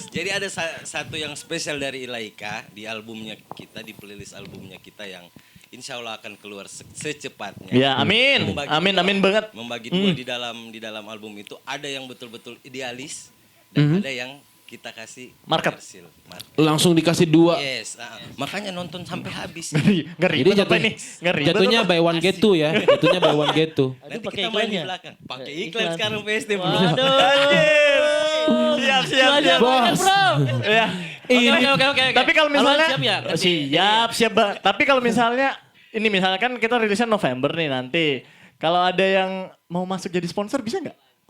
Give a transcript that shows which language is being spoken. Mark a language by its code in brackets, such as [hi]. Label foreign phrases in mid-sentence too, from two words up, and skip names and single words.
[id] Jadi ada satu yang spesial dari Ilaika di albumnya kita, di playlist albumnya kita yang insya Allah akan keluar secepatnya. Ya, amin. Amin banget. Membagi dua di dalam album itu ada yang betul-betul idealis dan ada yang kita kasih Market. komersil. Langsung dikasih 2. Yes, makanya nonton sampai habis. Ngeri. Jadi jatuhnya [en] buy one get two [id] ya. Jatuhnya [en] buy one get two. [id] Nanti pakai kita main di iklannya. belakang. Pakai iklan sekarang PSD bro. Siap. Bos. Ya. Oke. Tapi kalau misalnya Siap ya? siap. Tapi kalau misalnya ini misalkan kita rilisnya November nih nanti. Kalau ada yang mau masuk jadi sponsor bisa nggak?